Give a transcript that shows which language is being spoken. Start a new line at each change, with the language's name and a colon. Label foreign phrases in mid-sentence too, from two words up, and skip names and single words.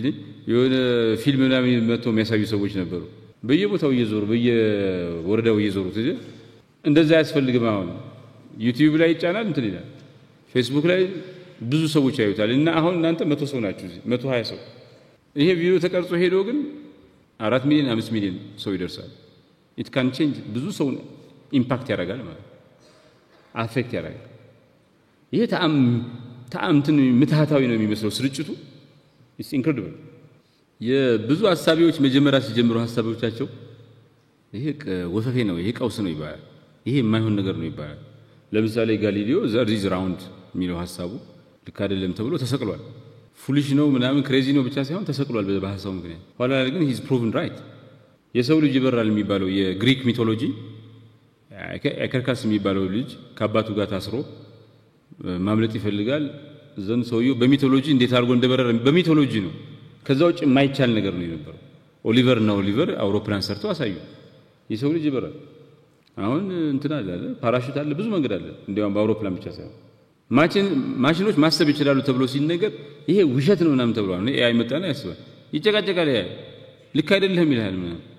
Amharic: የሆነ ፊልም ምናምን መጥቶ የሚያሳዩ ሰዎች ነበሩ፣ በየቦታው እየዞሩ በየወረዳው እየዞሩ እንደዛ ያስፈልግም። አሁን ዩቲዩብ ላይ ይጫናል፣ እንትን ይላል፣ ፌስቡክ ላይ ብዙ ሰዎች ያዩታል። እና አሁን እናንተ 100 ሰው ናችሁ፣ 120 ሰው። ይሄ ቪዲዮ ተቀርጾ ሄዶ ግን 4 ሚሊዮን 5 ሚሊዮን ሰው ይደርሳል።
English: it can change
Amharic: ብዙ ሰው ኢምፓክት ያደርጋል ማለት አፌክት ያደርጋል። ይሄ ተአምትን ምትሃታዊ ነው የሚመስለው ስርጭቱ።
English: it's incredible።
Amharic: የብዙ ሐሳቢዎች መጀመሪያ ሲጀምሩ ሐሳቦቻቸው ይሄ ወፈፌ ነው፣ ይሄ ቀውስ ነው ይባላል፣ ይሄ የማይሆን ነገር ነው ይባላል። ለምሳሌ ጋሊሊዮ
English: earth's round
Amharic: የሚለው ሐሳቡ ልክ አይደለም ተብሎ ተሰቅሏል። ፉሊሽ ነው ምናምን ክሬዚ ነው ብቻ ሳይሆን ተሰቅሏል በሐሳቡ ምክንያት። ኋላ ላይ ግን
English: he's proven right።
Amharic: የሰው ልጅ ይበራል የሚባለው የግሪክ ሚቶሎጂ አከርካስ የሚባለው ልጅ ከአባቱ ጋር ታስሮ ማምለጥ ይፈልጋል። ዘን ሰውየው በሚቶሎጂ እንዴት አድርጎ እንደበረረ በሚቶሎጂ ነው። ከዛ ውጭ የማይቻል ነገር ነው የነበረው። ኦሊቨር አውሮፕላን ሰርቶ አሳዩ። የሰው ልጅ ይበራል። አሁን እንትና አለ፣ ፓራሹት አለ፣ ብዙ መንገድ አለ። እንዲያውም በአውሮፕላን ብቻ ሳይሆን ማሽኖች ማሰብ ይችላሉ ተብሎ ሲነገር ይሄ ውሸት ነው ምናምን ተብሏል። ኤአይ መጣና ያስባል፣ ይጨቃጨቃል። ልክ አይደለም ይላል ምናምን።